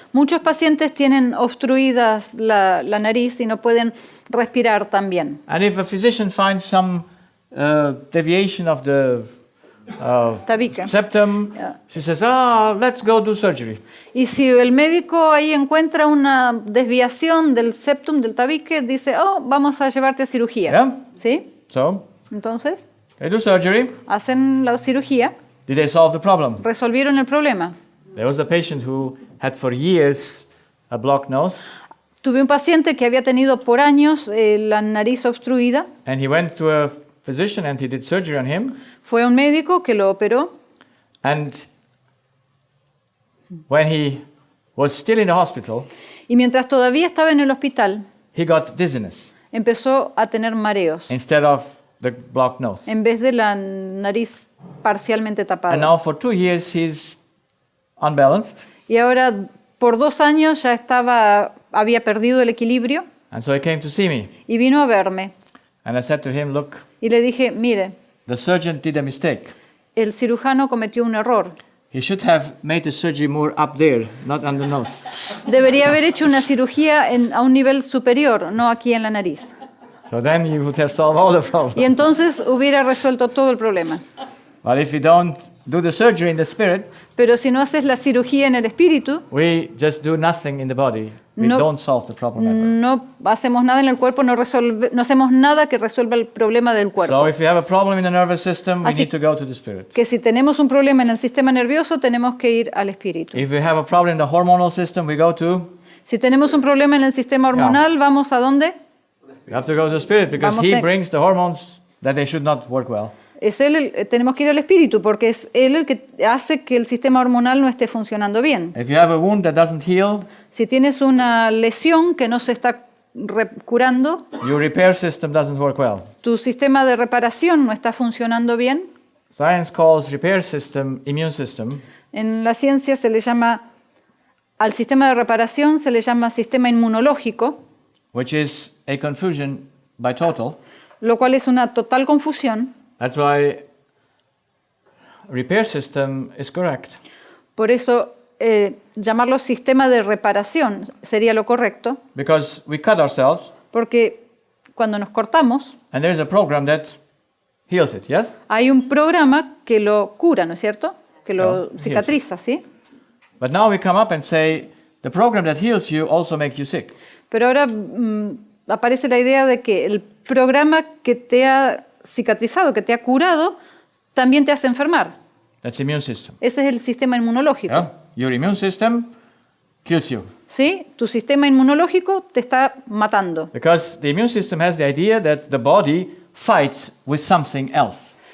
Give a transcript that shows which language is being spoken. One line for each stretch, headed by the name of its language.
Spanish: Muchos pacientes tienen obstruidas la nariz y no pueden respirar tan bien.
English: And if a physician finds some deviation of the
Spanish: Tabique.
English: septum, Yeah. she says, let's go do surgery.
Spanish: Y si el médico ahí encuentra una desviación del septum, del tabique, dice, vamos a llevarte a cirugía.
English: Yeah.
Spanish: ¿Sí?
English: So
Spanish: Entonces,
English: they do surgery.
Spanish: hacen la cirugía,
English: Did they solve the problem?
Spanish: resolvieron el problema.
English: There was a patient who had for years a blocked nose,
Spanish: Tuve un paciente que había tenido por años la nariz obstruida.
English: and he went to a physician and he did surgery on him.
Spanish: Fue a un médico que lo operó.
English: And when he was still in the hospital,
Spanish: Y mientras todavía estaba en el hospital,
English: he got dizziness
Spanish: empezó a tener mareos
English: instead of the blocked nose.
Spanish: en vez de la nariz parcialmente
English: And
Spanish: tapada.
English: now for 2 years he's unbalanced.
Spanish: Y ahora por 2 años ya había perdido el equilibrio
English: And so he came to see me.
Spanish: y vino a verme.
English: And I said to him, look,
Spanish: Y le dije, mire,
English: the surgeon did a mistake.
Spanish: el cirujano cometió un error.
English: He should have made the surgery more up there, not on the nose.
Spanish: Debería haber hecho una cirugía a un nivel superior, no aquí en la nariz.
English: So then he would have solved all the problems.
Spanish: Y entonces hubiera resuelto todo el problema.
English: But if you don't do the surgery in the spirit,
Spanish: Pero si no haces la cirugía en el espíritu,
English: we just do nothing in the body. We
Spanish: No.
English: don't solve the problem ever.
Spanish: no hacemos nada en el cuerpo, no hacemos nada que resuelva el problema del cuerpo.
English: So if you have a problem in the nervous system, we
Spanish: Así-
English: need to go to the spirit.
Spanish: Que si tenemos un problema en el sistema nervioso, tenemos que ir al espíritu.
English: If we have a problem in the hormonal system, we go to,
Spanish: Si tenemos un problema en el sistema hormonal, ¿vamos a dónde?
English: we have to go to the spirit because
Spanish: Vamos
English: he
Spanish: te-
English: brings the hormones that they should not work well.
Spanish: Tenemos que ir al espíritu porque es él el que hace que el sistema hormonal no esté funcionando bien.
English: If you have a wound that doesn't heal,
Spanish: Si tienes una lesión que no se está curando,
English: your repair system doesn't work well.
Spanish: tu sistema de reparación no está funcionando bien.
English: Science calls repair system immune system,
Spanish: En la ciencia se le llama, al sistema de reparación se le llama sistema inmunológico,
English: which is a confusion by total.
Spanish: lo cual es una total confusión.
English: That's why repair system is correct.
Spanish: Por eso llamarlo sistema de reparación sería lo correcto,
English: Because we cut ourselves
Spanish: porque cuando nos cortamos
English: and there's a program that heals it, yes?
Spanish: hay un programa que lo cura, ¿no es cierto? Que lo Claro, cicatriza, ¿sí?
English: But now we come up and say the program that heals you also makes you sick.
Spanish: Pero ahora aparece la idea de que el programa que te ha cicatrizado, que te ha curado, también te hace enfermar.
English: That's immune system.
Spanish: Ese es el sistema inmunológico.
English: Yeah? Your immune system kills you.
Spanish: ¿Sí? Tu sistema inmunológico te está matando.
English: Because the immune system has the idea that the body fights with something else.